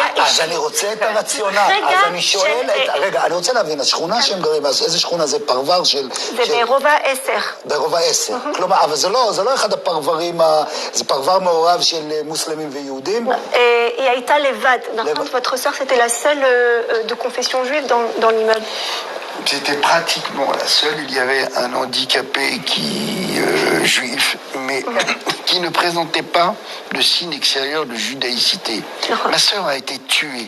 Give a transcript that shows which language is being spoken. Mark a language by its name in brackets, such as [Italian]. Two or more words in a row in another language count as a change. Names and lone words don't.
[Hebrew] אז אני רוצה את הרציונל, אז אני שואל רגע, אני רוצה להבין, השכונה שהם גרים, איזה שכונה זה? פרבר של... זה ברובע 10. ברובע 10. כלומר, אבל זה לא אחד הפרברים, זה פרבר מעורב של מוסלמים ויהודים? היא הייתה לבד, נכון? [French] votre sœur, c'était la seule de confession juive dans l'immeuble. C'était pratiquement la seule. Il y avait un handicapé juif, mais qui ne présentait pas de signe extérieur de judaïcité. Ma sœur a été tuée.